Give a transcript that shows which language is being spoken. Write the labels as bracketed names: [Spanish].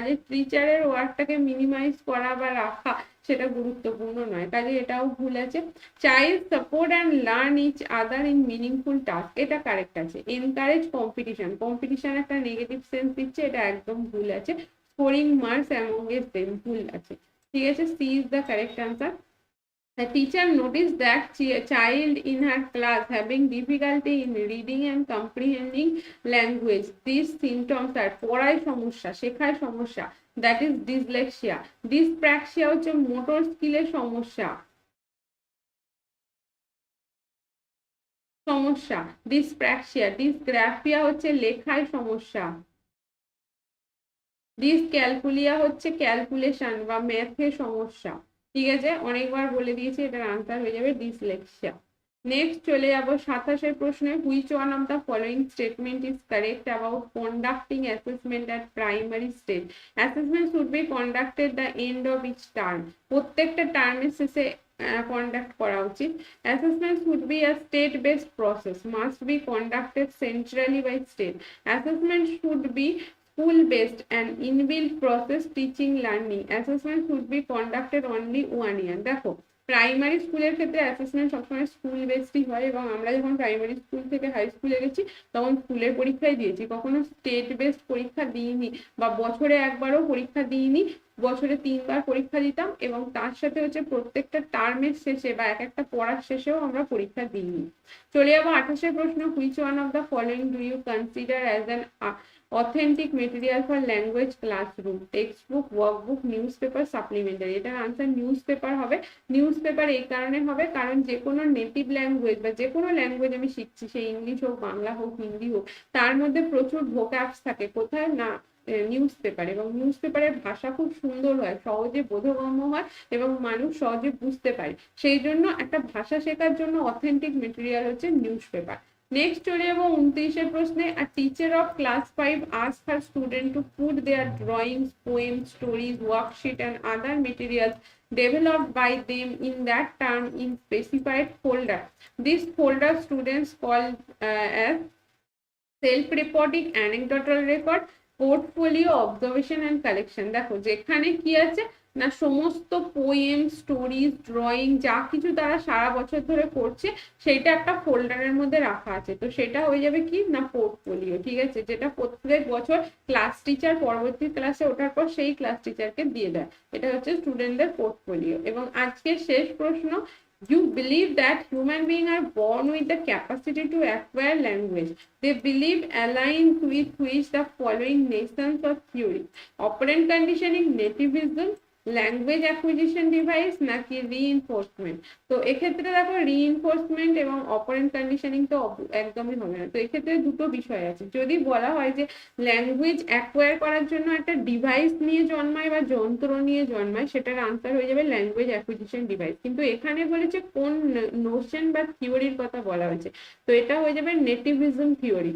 [Bangla] কাজে টিচারের ওয়ার্কটাকে মিনিমাইজ করা বা রাখা সেটা গুরুত্বপূর্ণ নয়, কাজে এটাও ভুল আছে। [English] child support and learn each other in meaningful task, [Bangla] এটা কারেক্ট আছে। এনকারেজ কম্পিটিশন, কম্পিটিশন একটা নেগেটিভ সেন্স দিচ্ছে, এটা একদম ভুল আছে। [English] scoring marks among them, [Bangla] ভুল আছে। ঠিক আছে, [English] C is the correct answer. The teacher noticed that child in her class having difficulty in reading and comprehending language. These symptoms are [Bangla] পড়ায় সমস্যা, শেখায় সমস্যা, [English] that is dyslexia. [Bangla] Dyspraxia হচ্ছে motor স্কিলের সমস্যা, dyspraxia. Dysgraphia হচ্ছে লেখায় সমস্যা, ডিসক্যালকুলিয়া হচ্ছে ক্যালকুলেশন বা ম্যাথে সমস্যা। ঠিক আছে, অনেকবার বলে দিয়েছি, এটার আনসার হয়ে যাবে ডিসলেক্সিয়া। [English] next [Bangla] চলে যাব 27 প্রশ্নে, [English] Which one of the following statement is correct about conducting assessment at primary stage. Assessment should be conducted the end of each term, [Bangla] প্রত্যেকটা টার্মের শেষে কন্ডাক্ট করা উচিত। [English] Assessment should be a state based process, must be conducted centrally by state. Assessment should be school based and inbuilt process teaching learning. Assessment should be conducted only 1 year. [Bangla] দেখো primary স্কুলের ক্ষেত্রে assessment সবসময় school বেসডই হয়, এবং আমরা যখন primary school থেকে high স্কুলে গেছি তখন স্কুলের পরীক্ষাই দিয়েছি, কখনো স্টেট বেসড পরীক্ষা দিইনি, বা বছরে একবারও পরীক্ষা দিইনি, বছরে 3বার পরীক্ষা দিতাম, এবং তার সাথে হচ্ছে প্রত্যেকটা টার্মের শেষে বা এক একটা পড়ার শেষেও আমরা পরীক্ষা দিইনি। চলে যাবো 28 প্রশ্ন, [English] Which one of the following do you consider as an authentic material for language classroom? [Bangla] Text book, workbook, news paper, supplementary. এটার আনসার নিউজ পেপার হবে। নিউজ পেপার এই কারণে হবে কারণ যে কোনো নেটিভ ল্যাঙ্গুয়েজ বা যে কোনো ল্যাঙ্গুয়েজ আমি শিখছি, সে ইংলিশ হোক, বাংলা হোক, হিন্দি হোক, তার মধ্যে প্রচুর ভোক্যাবস থাকে, কোথায় না নিউজ পেপার। এবং নিউজ পেপারের ভাষা খুব সুন্দর হয়, সহজে বোধগম্য হয় এবং মানুষ সহজে বুঝতে পারে, সেই জন্য একটা ভাষা শেখার জন্য অথেন্টিক মেটেরিয়াল হচ্ছে নিউজ পেপার। [English] next [Bangla] চলে যাবো 29 প্রশ্নে, [English] A teacher of class 5 asked her student to put their drawings, poems, stories, worksheet and other materials developed by them in that term in specified folder. This folder students called as self-reporting, anecdotal record, portfolio, observation and collection. [Bangla] দেখো যেখানে কি আছে না, সমস্ত poem, stories, drawing যা কিছু তারা সারা বছর ধরে করছে সেটা একটা ফোল্ডারের মধ্যে রাখা আছে, তো সেটা হয়ে যাবে কি না পোর্টফোলিও। ঠিক আছে, যেটা প্রত্যেক বছর ক্লাস টিচার পরবর্তী ক্লাসে ওঠার পর সেই ক্লাস টিচারকে দিয়ে দেয়, এটা হচ্ছে স্টুডেন্টদের পোর্টফোলিও। এবং আজকের শেষ প্রশ্ন, [English] you believe that human beings are born with the capacity to acquire language. They believe aligned with which the following nations of theory: operant conditioning, nativism, language acquisition device নাকি reinforcement. [Bangla] তো এক্ষেত্রে দেখো reinforcement এবং operant conditioning তো একদমই হবে না। তো এক্ষেত্রে দুটো বিষয় আছে, যদি বলা হয় যে ল্যাঙ্গুয়েজ অ্যাকোয়ার করার জন্য একটা ডিভাইস নিয়ে জন্মায় বা যন্ত্র নিয়ে জন্মায়, সেটার আনসার হয়ে যাবে ল্যাঙ্গুয়েজ অ্যাকুইজিশন ডিভাইস। কিন্তু এখানে বলেছে কোন নোশন বা থিওরির কথা বলা হয়েছে, তো এটা হয়ে যাবে নেটিভিজম থিওরি।